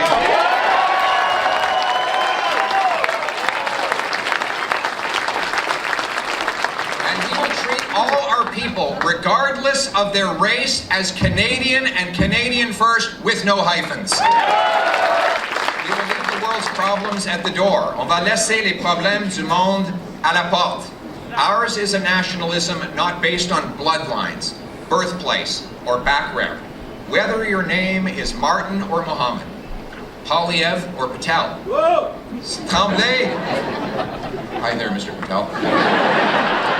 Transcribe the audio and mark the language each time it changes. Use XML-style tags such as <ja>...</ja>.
<en>And we will treat all our people, regardless of their race, as Canadian and Canadian first with no hyphens. We will leave the world's problems at the door.</en> <fr>On va laisser les problèmes du monde à la porte.</fr> <en>Ours is a nationalism not based on bloodlines, birthplace, or background. Whether your name is Martin or Mohammed, Poilievre or Patel. Tremblay. Hi there, Mr. Patel.</en>